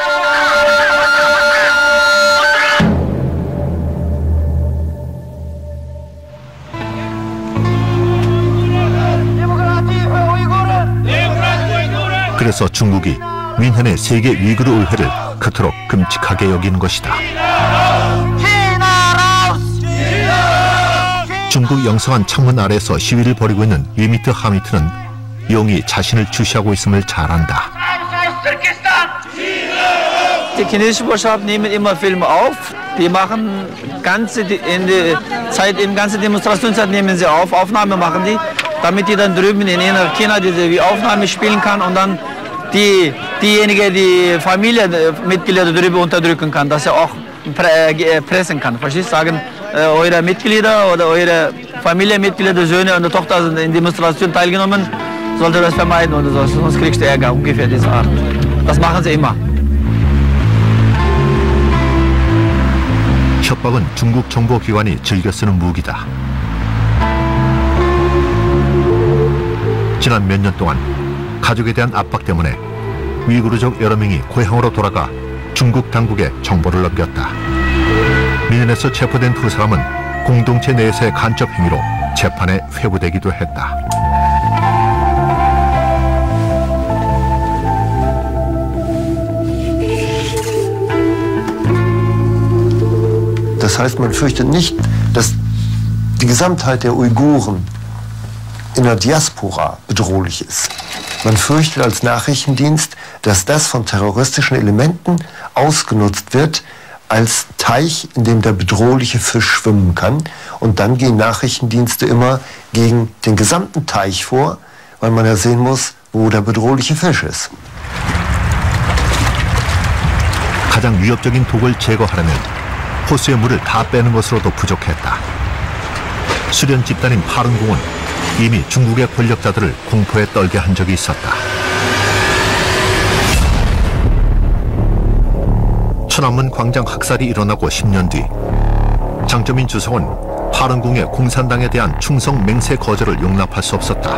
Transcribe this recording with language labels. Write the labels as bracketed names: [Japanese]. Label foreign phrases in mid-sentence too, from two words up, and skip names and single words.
[Korean] 그래서 중국이 윈헨의 세계 위구르 의회를 그토록 끔찍하게 여기는 것이다. 중국 영성한 창문 아래에서 시위를 벌이고 있는 위미트 하미트는 용이 자신을 주시하고 있음을 잘 안다. [German] Die chinesische Botschaft nehmen immer Filme auf. Die machen ganze Demonstrationszeit nehmen sie auf, Aufnahme machen die, damit die dann drüben in China diese wie Aufnahme spielen kann und dann die Familienmitglieder drüber unterdrücken kann, dass er auch pressen kann. Verstehst? Sagen, eure Mitglieder oder eure Familienmitglieder, Söhne und Tochter sind in Demonstrationen teilgenommen, sollte das vermeiden oder so, sonst kriegst du Ärger, ungefähr diese Art. Das machen sie immer. [Korean] 협박은 중국 정보기관이 즐겨 쓰는 무기다. 지난 몇 년 동안 가족에 대한 압박 때문에 위구르족 여러 명이 고향으로 돌아가 중국 당국에 정보를 넘겼다. 민현에서 체포된 두 사람은 공동체 내에서의 간첩 행위로 재판에 회부되기도 했다. [German] Das heißt, man fürchtet nicht, dass die Gesamtheit der Uiguren in der Diaspora bedrohlich ist. Man fürchtet als Nachrichtendienst, dass das von terroristischen Elementen ausgenutzt wird als Teich, in dem der bedrohliche Fisch schwimmen kann. Und dann gehen Nachrichtendienste immer gegen den gesamten Teich vor, weil man ja sehen muss, wo der bedrohliche Fisch ist. [Korean] 가장 위협적인 독을 제거하려면 호수의 물을 다 빼는 것으로도 부족했다. 수련 집단인 파룬궁은 이미 중국의 권력자들을 공포에 떨게 한 적이 있었다. 천안문 광장 학살이 일어나고 10년 뒤 장쩌민 주석은 파룬궁의 공산당에 대한 충성 맹세 거절을 용납할 수 없었다.